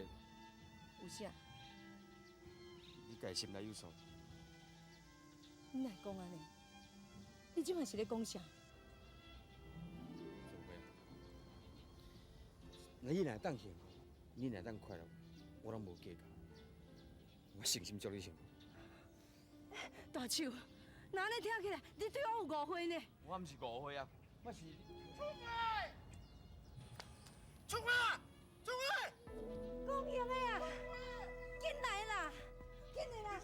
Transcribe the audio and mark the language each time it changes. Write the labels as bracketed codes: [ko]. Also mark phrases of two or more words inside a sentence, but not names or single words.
[nan] 有啥？你家己心内有数。你哪会讲安尼？你即摆是咧讲啥？做伙啊！你若当幸福，你若当快乐，我拢无计较。我诚心祝你幸福。大树，那安尼听起来，你对我有误会呢？我毋是误会啊，我是。春花，春花，公英的啊，紧来啦，紧来啦！